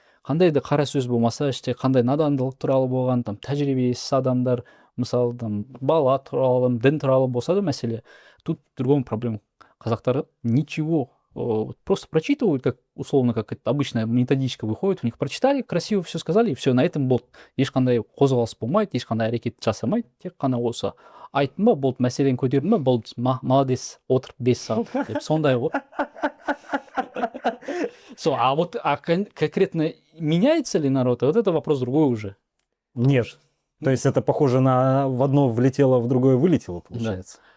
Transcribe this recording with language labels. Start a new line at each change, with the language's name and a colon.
Kazakh: қандай да қара сөз болмаса іште қандай надандылық туралы болған там тәжірибесіз адамдар, мысалы там бала туралы, дін туралы болса да мәселе,
Russian: тут в другом проблема. Казахтар ничего, вот просто прочитывают, как условно, как это обычная методичка выходит, у них прочитали, красиво все сказали, и все, на этом болды.
Kazakh: Ешқандай қозғалыс болмайды, ешқандай әрекет жасамайды, тек қана осы айттым ба болды, мәселені көтердім ба болды, молодец, отырып 5 сағат деп сондай ғой.
Russian: А вот конкретно меняется ли народ, вот это вопрос другой уже. Нет. То есть это похоже на в одно влетело, в другое вылетело, получается.